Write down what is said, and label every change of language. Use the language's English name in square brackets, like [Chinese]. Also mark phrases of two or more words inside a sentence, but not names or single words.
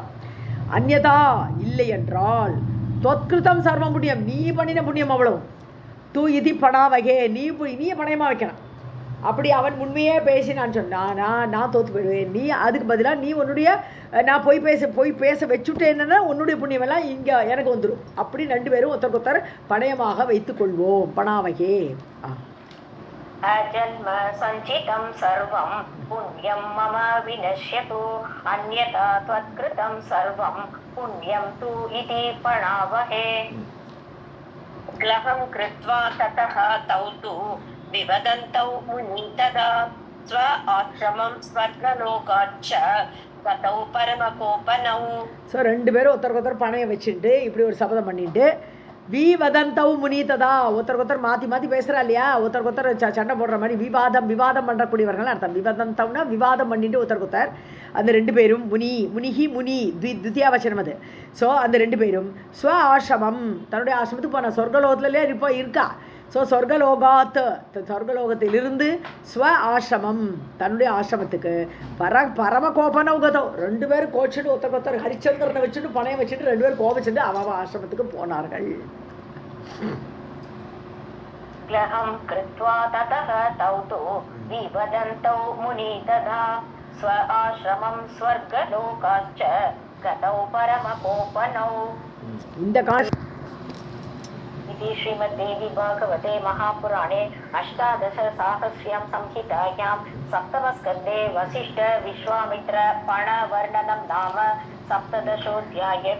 [Tamil] அந்யதா இல்லை என்றால் [Sanskrit] त्वत्कृतं सर्वं पुण्यम्, [Tamil] நீ பண்ணின புண்ணியம் அவ்வளவு, [Sanskrit] तु इति पणावहे, [Tamil] நீயே பணயமாக வைக்கிறான். அப்படி அவன் உண்மையே பேசி நான் சொன்னானா நான் தோற்று போயிடுவேன். நீ அதுக்கு பதிலாக நீ உன்னுடைய நான் பொய் பேச வச்சுட்டேன்னா உன்னுடைய புண்ணியமெல்லாம் இங்கே எனக்கு வந்துடும். அப்படி ரெண்டு பேரும் ஒருத்தருக்கு ஒருத்தர் பணயமாக வைத்துக் கொள்வோம். பணாவகே. [Sanskrit] अजन्म संचितं सर्वं पुण्यं मम विनश्यतु अन्यथा त्वत्कृतं सर्वं पुण्यं तु इति प्रणवहे. ग्लहं कृत्वा ततः तौ तु विवदन्तौ मुनितदा स्व आश्रमं स्वर्गलोकाच्च गतौ परमकोपनौ. [Tamil] ஸோ ரெண்டு பேரும் ஒருத்தருக்கு ஒருத்தர் பணையம் வச்சுட்டு இப்படி ஒரு சபதம் பண்ணிட்டு, [Sanskrit] विवदन्तौ मुनी तदा, [Tamil] ஒருத்தருக்கு ஒருத்தர் மாற்றி மாற்றி பேசுகிறா இல்லையா, ஒருத்தருக்கு ஒருத்தர் சண்டை போடுற மாதிரி விவாதம் பண்ணக்கூடியவர்கள் அர்த்தம். விவதந்தவுனா விவாதம் பண்ணிட்டு ஒருத்தருக்கு ஒருத்தர், அந்த ரெண்டு பேரும் முனி துத்தியாவச்சனம் அது. ஸோ அந்த ரெண்டு பேரும் [Sanskrit] स्व आश्रमम्, [Tamil] தன்னுடைய ஆசிரமத்துக்கு போன சொர்க்கலோகத்திலே இருக்கா. ஸோ சொர்க்கலோகத்திலிருந்து [Sanskrit] स्व आश्रमम्, [Tamil] தன்னுடைய ஆசிரமத்துக்கு [Sanskrit] परमकोपनौ गतौ, [Tamil] ரெண்டு பேரும் கோச்சிட்டு ஒருத்தருக்கு ஒருத்தர் ஹரிச்சந்திரனை வச்சுட்டு பணையம் வச்சுட்டு ரெண்டு பேரும் கோபிச்சுட்டு அவ ஆசிரமத்துக்கு போனார்கள். [Sanskrit] ग्लहं कृत्वा ततः तौ तु विवदन्तौ मुनितदा स्व आश्रमं स्वर्गलोकाच्च गतौ परमकोपनौ. [Tamil] இந்த [Sanskrit] इति श्रीमद्देवी भागवते महापुराणे अष्टादशसाहस्र्यां संहितायां सप्तमस्कन्धे वसिष्ठ विश्वामित्र पणवर्णनं नाम सप्तदशोऽध्यायः.